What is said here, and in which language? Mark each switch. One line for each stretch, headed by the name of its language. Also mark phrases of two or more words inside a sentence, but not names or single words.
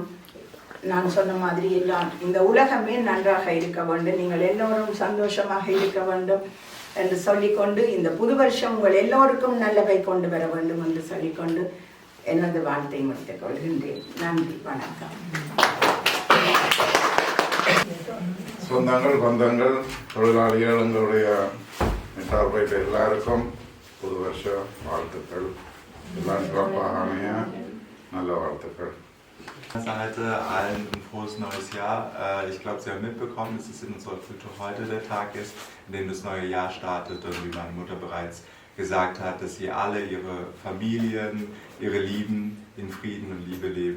Tamil: நான் சொன்ன மாதிரி எல்லாம் இந்த உலகமே நன்றாக இருக்க வேண்டும், நீங்கள் எல்லோரும் சந்தோஷமாக இருக்க வேண்டும் என்று சொல்லிக்கொண்டு இந்த புது வருஷம் உங்கள் எல்லோருக்கும் நல்லவை கொண்டு வர வேண்டும் என்று சொல்லிக்கொண்டு எனது வாழ்த்தை முடித்துக் கொள்கின்றேன். நன்றி, வணக்கம். சொந்தங்கள், பந்தங்கள், தொழிலாளிகள், எங்களுடைய சார்பையில் எல்லாருக்கும் புது வருஷ வாழ்த்துக்கள். எல்லாம் சிறப்பாக அமைய நல்ல வாழ்த்துக்கள்.
German: Seite allen ein frohes neues Jahr. Ich glaube, Sie haben mitbekommen, dass es in unserer Kultur heute der Tag ist, in dem das neue Jahr startet und wie meine Mutter bereits gesagt hat, dass Sie alle Ihre Familien, Ihre Lieben in Frieden und Liebe leben.